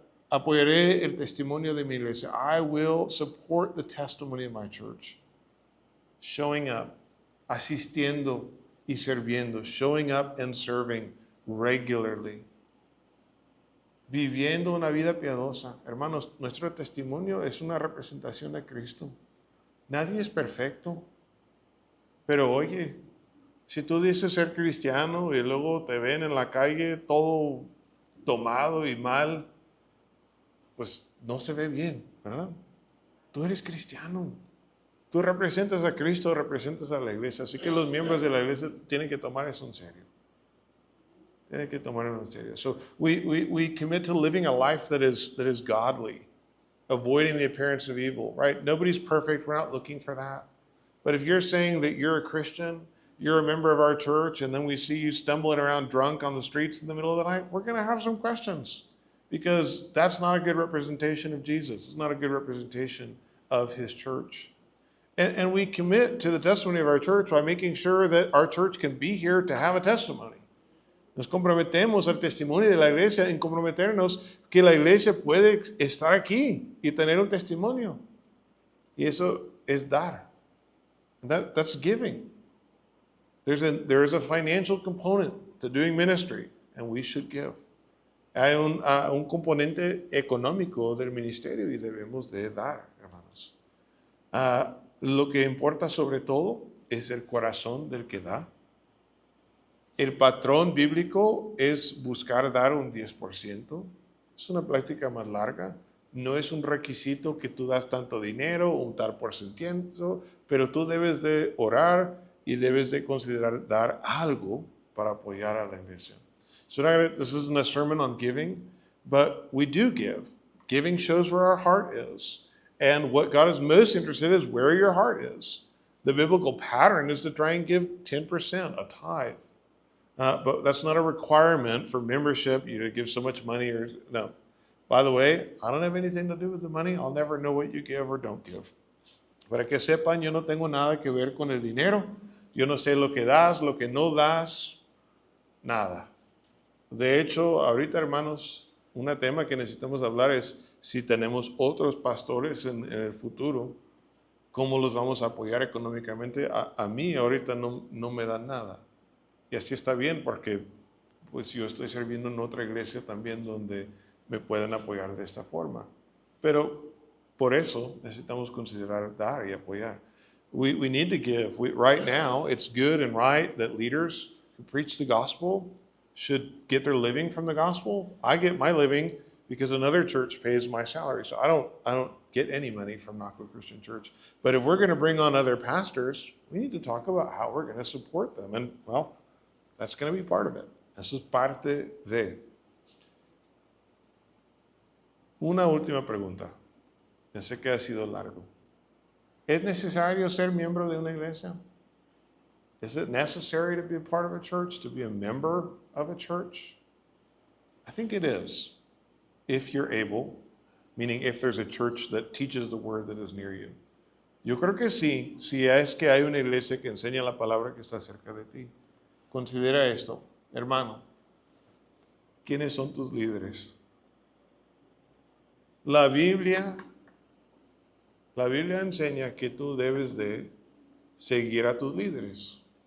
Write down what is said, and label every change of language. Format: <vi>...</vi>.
<es>Apoyaré el testimonio de mi iglesia.</es> <en>I will support the testimony of my church. Showing up,</en> <es>asistiendo y sirviendo.</es> <en>Showing up and serving regularly.</en> <es>Viviendo una vida piadosa. Hermanos, nuestro testimonio es una representación de Cristo. Nadie es perfecto. Pero oye, si tú dices ser cristiano y luego te ven en la calle todo tomado y mal, pues no se ve bien, ¿verdad? Tú eres cristiano. Tú representas a Cristo, representas a la iglesia. Así que los miembros de la iglesia tienen que tomar eso en serio. Tienen que tomarlo en serio.</es> <en>So we commit to living a life that is godly, avoiding the appearance of evil, right? Nobody's perfect. We're not looking for that. But if you're saying that you're a Christian, you're a member of our church, and then we see you stumbling around drunk on the streets in the middle of the night, we're going to have some questions. Because that's not a good representation of Jesus. It's not a good representation of his church. And we commit to the testimony of our church by making sure that our church can be here to have a testimony.</en> <es>Nos comprometemos al testimonio de la iglesia en comprometernos que la iglesia puede estar aquí y tener un testimonio. Y eso es dar.</es> <en>That's giving. There is a financial component to doing ministry, and we should give.</en> <es>Hay un componente económico del ministerio y debemos de dar, hermanos. Lo que importa sobre todo es el corazón del que da. El patrón bíblico es buscar dar un 10%. Es una práctica más larga, No es un requisito que tú das tanto dinero, un tal por ciento, pero tú debes de orar y debes de considerar dar algo para apoyar a la iglesia.</es> <en>So this isn't a sermon on giving, but we do give. Giving shows where our heart is. And what God is most interested in is where your heart is. The biblical pattern is to try and give 10%, a tithe. But that's not a requirement for membership, you to give so much money or no. By the way, I don't have anything to do with the money. I'll never know what you give or don't give.</en> <es>Para que sepan, yo no tengo nada que ver con el dinero. Yo no sé lo que das, lo que no das, nada. De hecho, ahorita, hermanos, un tema que necesitamos hablar es si tenemos otros pastores en el futuro, ¿cómo los vamos a apoyar económicamente? A mí ahorita no me dan nada. Y así está bien porque pues yo estoy sirviendo en otra iglesia también donde me pueden apoyar de esta forma. Pero por eso necesitamos considerar dar y apoyar.</es> <en>We need to give. Right now, it's good and right that leaders who preach the gospel should get their living from the gospel. I get my living because another church pays my salary. So I don't get any money from Knoxville Christian Church. But if we're going to bring on other pastors, we need to talk about how we're going to support them. And, well, that's going to be part of it.</en> <es>Eso es parte de. Una última pregunta. Pensé que ha sido largo. ¿Es necesario ser miembro de una iglesia?</es> <en>Is it necessary to be a part of a church, to be a member of a church? I think it is, if you're able, meaning if there's a church that teaches the word that is near you.</en> <es>Yo creo que sí, si es que hay una iglesia que enseña la palabra que está cerca de ti. Considera esto, hermano. ¿Quiénes son tus líderes? La Biblia enseña que tú debes de seguir a tus líderes.</es>